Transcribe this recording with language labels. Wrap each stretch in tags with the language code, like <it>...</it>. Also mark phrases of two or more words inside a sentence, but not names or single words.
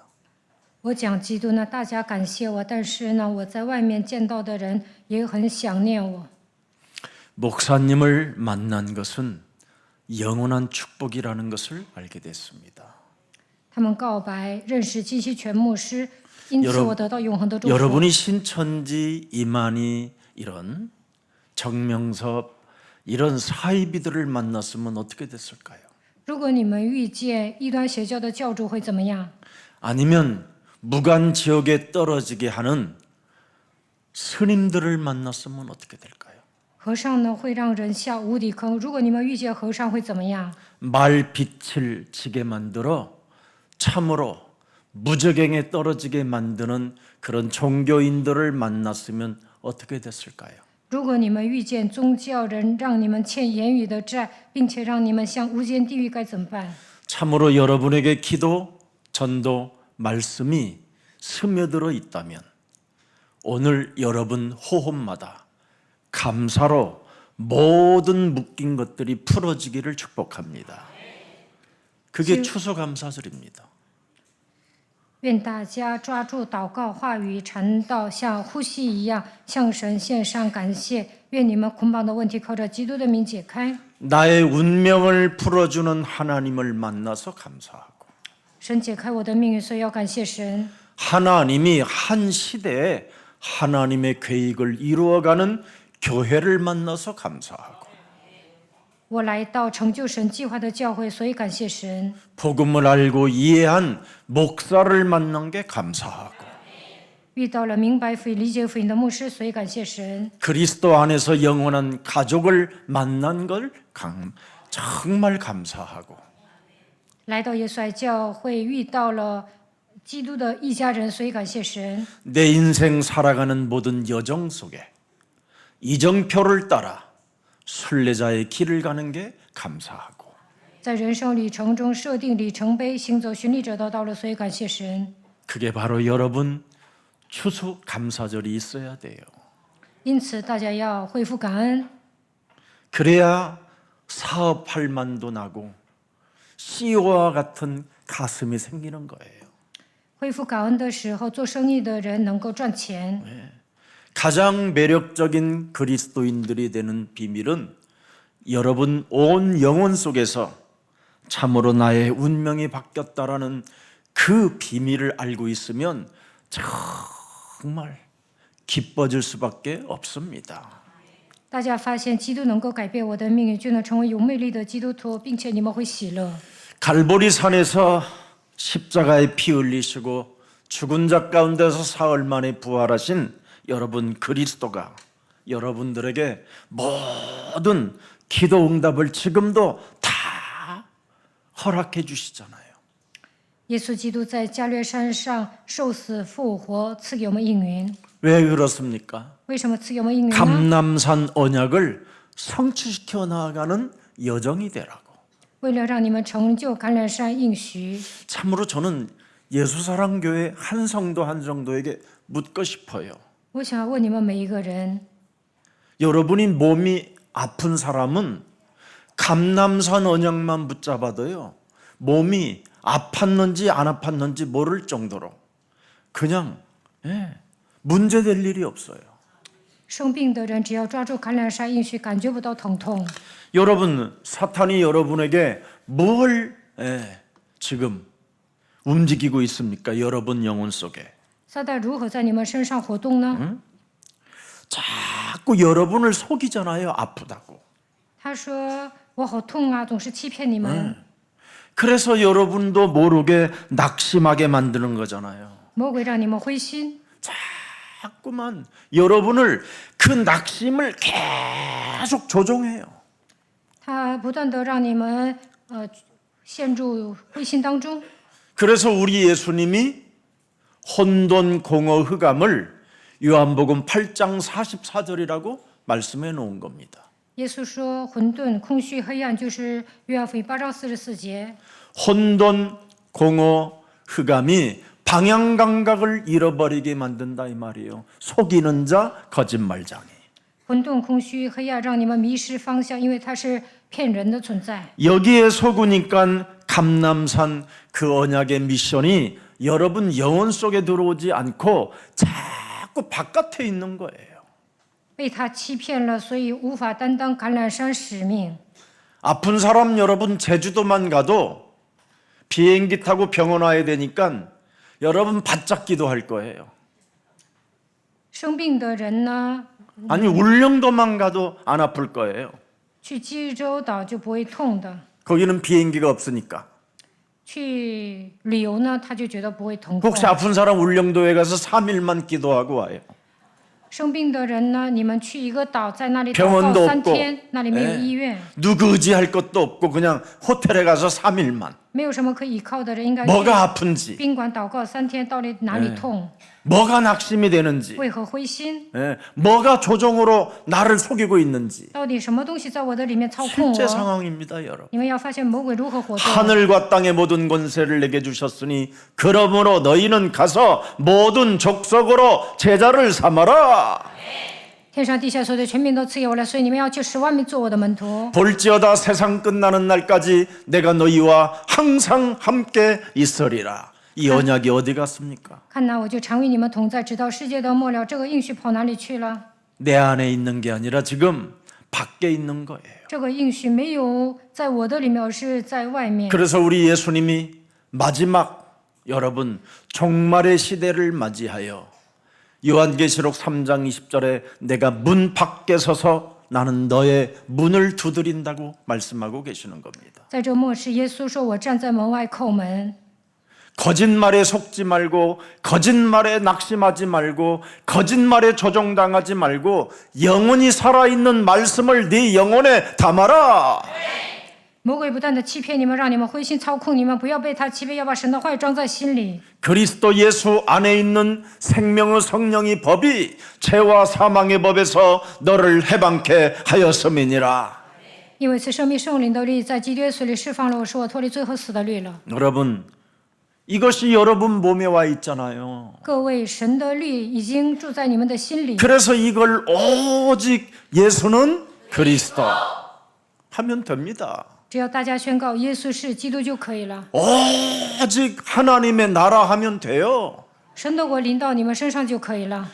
<zh>我讲基督呢，大家感谢我，但是呢，我在外面见到的人也很想念我。</zh> <ko>목사님을 만난 것은 영원한 축복이라는 것을 알게 됐습니다.</ko> <zh>他们告白认识金希全牧师，因此我得到永恒的祝福。</zh> <ko>여러분이 신천지, 이만희 이런 정명섭 이런 사이비들을 만났으면 어떻게 됐을까요?</ko> <zh>如果你们遇见异端邪教的教主会怎么样？</zh> <ko>아니면 무간 지역에 떨어지게 하는 스님들을 만났으면 어떻게 될까요?</ko> <zh>和尚呢会让人下无底坑。如果你们遇见和尚会怎么样？</zh> <ko>말빛을 지게 만들어 참으로 무적행에 떨어지게 만드는 그런 종교인들을 만났으면 어떻게 됐을까요?</ko> <zh>如果你们遇见宗教人，让你们欠言语的债，并且让你们向无间地狱，该怎么办？</zh> <ko>참으로 여러분에게 기도, 전도, 말씀이 스며들어 있다면 오늘 여러분 호흡마다 감사로 모든 묶인 것들이 풀어지기를 축복합니다. 그게 추수감사절입니다.</ko> <zh>愿大家抓住祷告、话语、传道，像呼吸一样向神献上感谢。愿你们捆绑的问题靠着基督的名解开。</zh> <ko>나의 운명을 풀어주는 하나님을 만나서 감사하고</ko> <zh>神解开我的命运，所以要感谢神。</zh> <ko>하나님이 한 시대에 하나님의 계획을 이루어가는 교회를 만나서 감사하고</ko> <zh>我来到成就神计划的教会，所以感谢神。</zh> <ko>복음을 알고 이해한 목사를 만난 게 감사하고</ko> <zh>遇到了明白福音、理解福音的牧师，所以感谢神。</zh> <ko>그리스도 안에서 영원한 가족을 만난 걸 정말 감사하고</ko> <zh>来到耶稣爱教会，遇到了基督的一家人，所以感谢神。</zh> <ko>내 인생 살아가는 모든 여정 속에 이정표를 따라 순례자의 길을 가는 게 감사하고</ko> <zh>在人生旅程中设定里程碑，行走巡礼者的道路，所以感谢神。</zh> <ko>그게 바로 여러분 추수 감사절이 있어야 돼요.</ko> <zh>因此，大家要恢复感恩，</zh> <ko>그래야 사업할 만도 나고 CEO와 같은 가슴이 생기는 거예요.</ko> <zh>恢复感恩的时候，做生意的人能够赚钱。</zh> <ko>가장 매력적인 그리스도인들이 되는 비밀은 여러분 온 영혼 속에서 참으로 나의 운명이 바뀌었다라는 그 비밀을 알고 있으면 정말 기뻐질 수밖에 없습니다.</ko> <zh>大家发现基督能够改变我的命运，就能成为有魅力的基督徒，并且你们会喜乐。</zh> <ko>갈보리 산에서 십자가에 피 흘리시고 죽은 자 가운데서 사흘 만에 부활하신 여러분 그리스도가 여러분들에게 모든 기도 응답을 지금도 다 허락해 주시잖아요.</ko> <zh>耶稣基督在加略山上受死复活，赐给我们应允。</zh> <ko>왜 그렇습니까?</ko> <zh>为什么赐给我们应允呢？</zh> <ko>감남산 언약을 성취시켜 나아가는 여정이 되라고.</ko> <zh>为了让你们成就橄榄山应许。</zh> <ko>참으로 저는 예수사랑교회 한 성도 한 성도에게 묻고 싶어요.</ko> <zh>我想要问你们每一个人，</zh> <ko>여러분이 몸이 아픈 사람은 감남산 언약만 붙잡아도요, 몸이 아팠는지 안 아팠는지 모를 정도로 그냥 문제될 일이 없어요.</ko> <zh>生病的人只要抓住橄榄山应许，感觉不到疼痛。</zh> <ko>여러분, 사탄이 여러분에게 뭘 지금 움직이고 있습니까? 여러분 영혼 속에.</ko> <zh>撒旦如何在你们身上活动呢？</zh> <ko>자꾸 여러분을 속이잖아요. 아프다고.</ko> <zh>他说：“我好痛啊，总是欺骗你们。</zh> <ko>그래서 여러분도 모르게 낙심하게 만드는 거잖아요.</ko> <zh>魔鬼让你们灰心，</zh> <ko>자꾸만 여러분을 그 낙심을 계속 조종해요.</ko> <zh>他不断的让你们陷入灰心当中。</zh> <ko>그래서 우리 예수님이 혼돈 공허 흑암을 요한복음 8장 44절이라고 말씀해 놓은 겁니다.</ko> <zh>耶稣说：“混沌、空虚、黑暗，就是约翰福音8章44节。</zh> <ko>혼돈 공허 흑암이 방향 감각을 잃어버리게 만든다 이 말이에요. 속이는 자 거짓말장이.</ko> <zh>混沌、空虚、黑暗，让你们迷失方向，因为它是骗人的存在。</zh> <ko>여기에 속으니까 감남산 그 언약의 미션이 여러분 영혼 속에 들어오지 않고 자꾸 바깥에 있는 거예요.</ko> <zh>被他欺骗了，所以无法担当橄榄山使命。</zh> <ko>아픈 사람 여러분 제주도만 가도 비행기 타고 병원 와야 되니까 여러분 바짝 기도할 거예요.</ko> <zh>生病的人呢，</zh> <ko>아니 울릉도만 가도 안 아플 거예요.</ko> <zh>去济州岛就不会痛的。</zh> <ko>거기는 비행기가 없으니까.</ko> <zh>去旅游呢，他就觉得不会疼痛。</zh> <ko>혹시 아픈 사람 울릉도에 가서 3일만 기도하고 와요.</ko> <zh>生病的人呢，你们去一个岛，在那里祷</zh> <ko>병원도</ko> <zh>告3</zh> <ko>없고</ko> <zh>天，那里没有医院，</zh> <ko>누구 의지할 것도 없고 그냥 호텔에 가서 3일만.</ko> <zh>没有什么可依靠的人，应该去</zh> <ko>뭐가 아픈지,</ko> <zh>宾馆祷告3天，到底哪里痛？</zh> <ko>뭐가 낙심이 되는지,</ko> <zh>为何灰心？</zh> <ko>뭐가 조종으로 나를 속이고 있는지.</ko> <zh>到底什么东西在我的里面操控</zh> <ko>실제</ko> <zh>我？</zh> <ko>상황입니다, 여러분.</ko> <zh>你们要发现魔鬼如何活动。</zh> <ko>하늘과 땅의 모든 권세를 내게 주셨으니 그러므로 너희는 가서 모든 족속으로 제자를 삼아라.</ko> <zh>天上地下所有的全民都赐给我了，所以你们要去10万名做我的门徒。</zh> <ko>볼지어다 세상 끝나는 날까지 내가 너희와 항상 함께 있으리라. 이 언약이 어디 갔습니까?</ko> <zh>看哪，我就常与你们同在，直到世界的末了。这个应许跑哪里去了？</zh> <ko>내 안에 있는 게 아니라 지금 밖에 있는 거예요.</ko> <zh>这个应许没有在我的里面，而是在外面。</zh> <ko>그래서 우리 예수님이 마지막 여러분 종말의 시대를 맞이하여 요한계시록 3장 20절에 내가 문 밖에 서서 나는 너의 문을 두드린다고 말씀하고 계시는 겁니다.</ko> <zh>在这末世，耶稣说：“我站在门外叩门。”</zh> <ko>거짓말에 속지 말고 거짓말에 낙심하지 말고 거짓말에 조종당하지 말고 영원히 살아있는 말씀을 네 영혼에 담아라.</ko> <zh>魔鬼不断的欺骗你们，让你们灰心操控你们，不要被他欺骗，要把神的话语装在心里。</zh> <ko>그리스도 예수 안에 있는 생명의 성령의 법이 죄와 사망의 법에서 너를 해방케 하였음이니라.</ko> <zh>因为此生命圣灵的律在基督耶稣里释放了我，使我脱离最后死的律了。</zh> <ko>여러분, 이것이 여러분 몸에 와 있잖아요.</ko> <zh>各位，神的律已经住在你们的心里，</zh> <ko>그래서 이걸 오직 예수는 그리스도 하면 됩니다.</ko> <zh>只要大家宣告耶稣是基督就可以了。</zh> <ko>오직 하나님의 나라 하면 돼요.</ko> <zh>神的国临到你们身上就可以了。</zh>